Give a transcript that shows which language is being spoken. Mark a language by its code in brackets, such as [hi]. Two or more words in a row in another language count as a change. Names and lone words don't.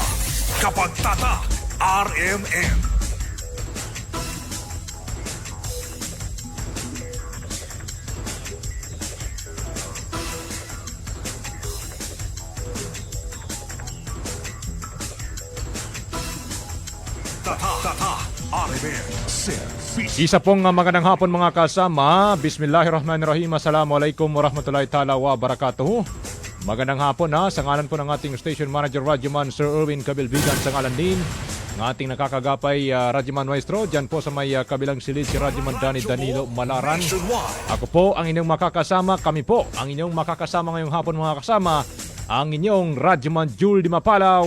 [tl] Kapag Tatak RMN. Tatak RMN. Isa pong magandang hapon mga kasama. [ar] بسم الله الرحمن الرحيم. السلام عليكم ورحمة الله تعالى وبركاته. [tl] Magandang hapon sa ngalan po ng ating [en] station manager [tl] Radyoman Sir Erwin Kabilbigan, sa ngalan din ng ating nakakagapay Radyoman Maestro dyan po sa may kabilang silid si Radyoman Danilo Malaran. Ako po ang inyong makakasama, kami po ang inyong makakasama ngayong hapon mga kasama, ang inyong Radyoman Jul Di Mapalaw.